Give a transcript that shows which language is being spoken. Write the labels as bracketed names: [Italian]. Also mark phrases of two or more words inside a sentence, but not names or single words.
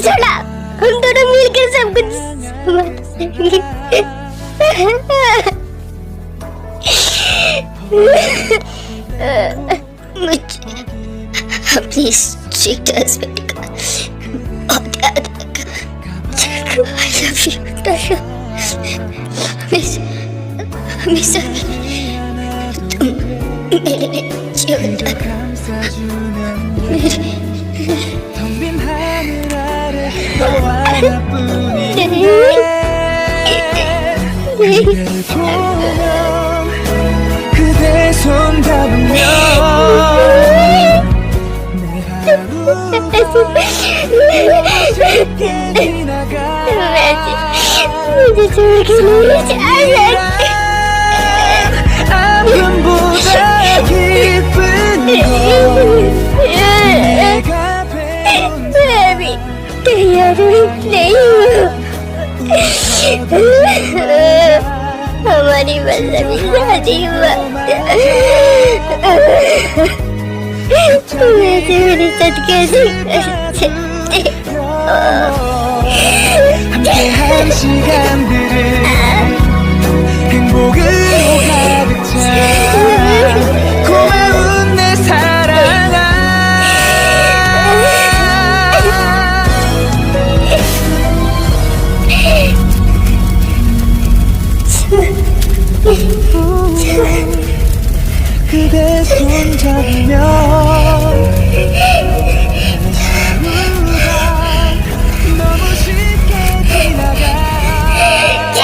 [Hindi] सुना, हम दोनों मिलकर सब कुछ संभालेंगे। मुझे प्लीज [English] treat us [Hindi] बेटा, बहुत याद रखा। [English] I love you [Hindi] ताशा, हमेशा तुम मेरे जीवन [Korean] 그대 손 잡으면 내 하루가 쉽게 지나가. [Hindi] मुझे छोड़ के नहीं जा [Korean] 아픔보다 기쁜 건 내가 배운 [Hindi] मैं अभी तैयार नहीं हूँ। हमारी बस अभी शादी हुआ, वैसे मेरे साथ कैसे कर सकते हो? [Korean] 함께한 시간들은 행복으로 가득 차. 고마운 내 사랑아. 그대 손 잡으면 하루가 너무 쉽게 지나가.